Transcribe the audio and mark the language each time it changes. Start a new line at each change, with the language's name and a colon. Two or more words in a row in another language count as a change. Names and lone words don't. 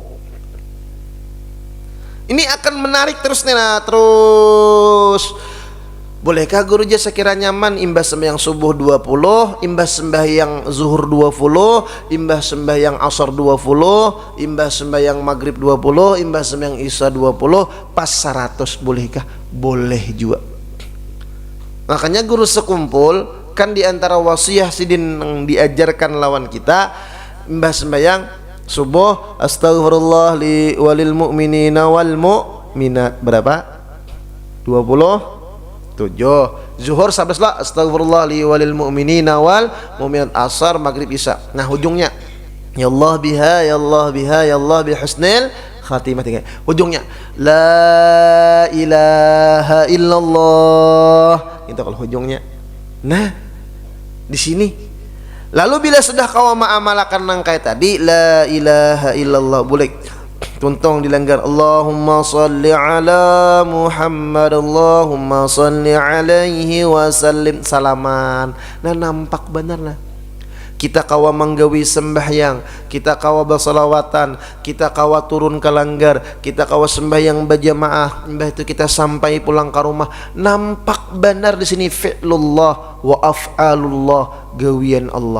Banjar: Ini akan menarik terus nih, nah terus Bolehkah guru ja sekiranya nyaman imbas sembahyang subuh 20, imbas sembahyang zuhur 20, imbas sembahyang asar 20, imbas sembahyang maghrib 20, imbas sembahyang isya 20, pas 100 bolehkah? Boleh juga. Makanya guru sekumpul kan di antara wasiah sidin yang diajarkan lawan kita, imbas sembahyang subuh
Arabic: أستغفر الله لي وللمؤمنين والمؤمنات
Banjar: berapa?
Arabic: 20. 7. Zuhur 11 lah أستغفر الله لي وللمؤمنين والمؤمنات. Asar maghrib isya. Nah ujungnya يا الله بها يا الله بها يا الله بحسن الخاتمة. Ujungnya لا إله إلا الله.
Banjar: Itu kalau ujungnya. Nah di sini lalu bila sudah kau mengamalkan nangkai tadi
Arabic: لا إله إلا الله,
Banjar: boleh tuntung dilanggar
Arabic: اللهم صل على محمد اللهم صل عليه وسلم سلاما.
Banjar: Nah nampak benar nah kita kawa menggawi sembahyang, kita kawa bersalawatan, kita kawa turun ke langgar, kita kawa sembahyang berjamaah, mbah itu kita sampai pulang ke rumah, nampak benar di sini
Arabic: فعل الله وأفعال الله,
Banjar: gawian Allah.